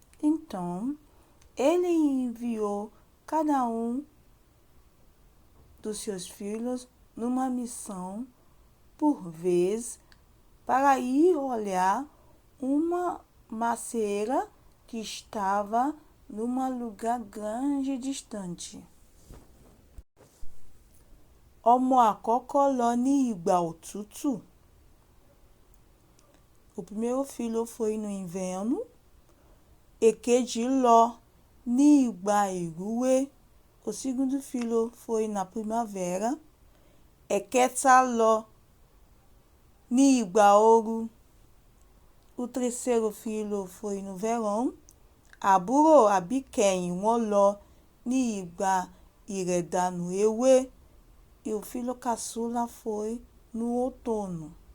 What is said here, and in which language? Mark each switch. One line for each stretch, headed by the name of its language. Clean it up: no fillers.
Portuguese: Então, ele enviou cada dos seus filhos numa missão por vez para ir olhar uma macieira que estava num lugar grande e distante.
Yoruba: Ọmọ àkọ́kọ́ lọ ní ìgbà òtútù.
Portuguese: O primeiro filho foi no inverno.
Yoruba: Èkejì lọ ní ìgbà ìrúwé.
Portuguese: O segundo filho foi na primavera.
Yoruba: Ẹ̀kẹta lọ ní ìgbà ooru.
Portuguese: O terceiro filho foi no verão.
Yoruba: Àbúrò àbíkẹ́yìn wọn lọ ní ìgbà ìrẹ̀dànù ewé.
Portuguese: E o filho caçula foi no outono.